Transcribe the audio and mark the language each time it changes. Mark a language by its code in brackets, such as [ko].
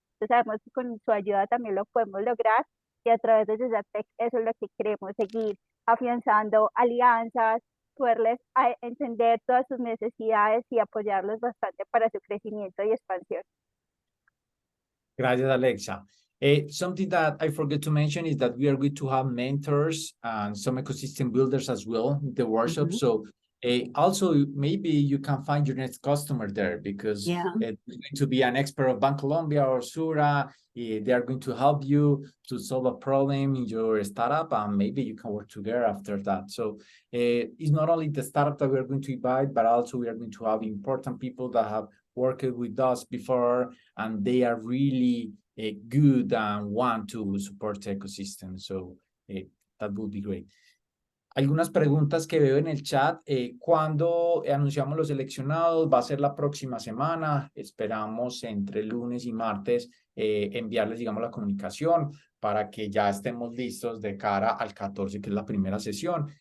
[es] Entonces sabemos que con su ayuda también lo podemos lograr y a través de Desatec eso es lo que queremos, seguir afianzando alianzas, poderles entender todas sus necesidades y apoyarlos bastante para su crecimiento y expansión. Gracias, Alexa. [en] Something that I forgot to mention is that we are going to have mentors and some ecosystem builders as well in the workshop. So also maybe you can find your next customer there because it's going to be an expert of Bancolombia or Sura. They are going to help you to solve a problem in your startup and maybe you can work together after that. So it's not only the startup that we are going to invite, but also we are going to have important people that have worked with us before and they are really good and want to support the ecosystem. So that would be great. [es] Algunas preguntas que veo en el chat. ¿Cuándo anunciamos los seleccionados? Va a ser la próxima semana. Esperamos entre lunes y martes enviarles, digamos, la comunicación para que ya estemos listos de cara al 14, que es la primera sesión.